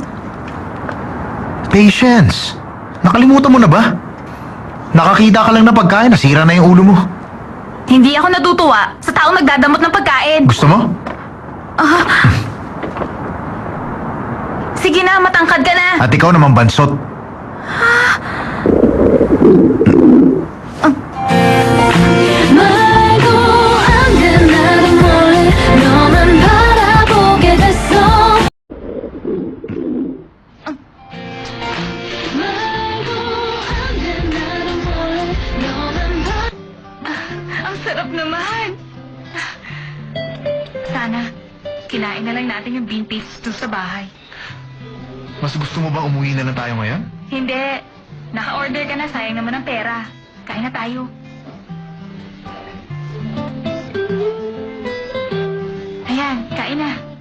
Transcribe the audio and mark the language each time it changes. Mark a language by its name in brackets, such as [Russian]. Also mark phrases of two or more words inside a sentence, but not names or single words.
[Filipino] Patience! Nakalimutan mo na ba? Nakakita ka lang ng pagkain, nasira na yung ulo mo. hindi ako natutuwa sa taong nagdadamot ng pagkain. Gusto mo? Sige na, matangkad ka na. At ikaw naman bansot. [Korean] 말도 안 돼 나는 몰래 너만 바라보게 됐어 말도 안 돼 나는 몰래 너만 [Filipino] Ang sarap naman. Sana, kinain na lang natin yung [English] bean paste stew [Filipino] sa bahay. Mas gusto mo ba umuwi na lang tayo ngayon? Hindi. Naka-order ka na, sayang naman ang pera. Kain na tayo. Ayan, kain na.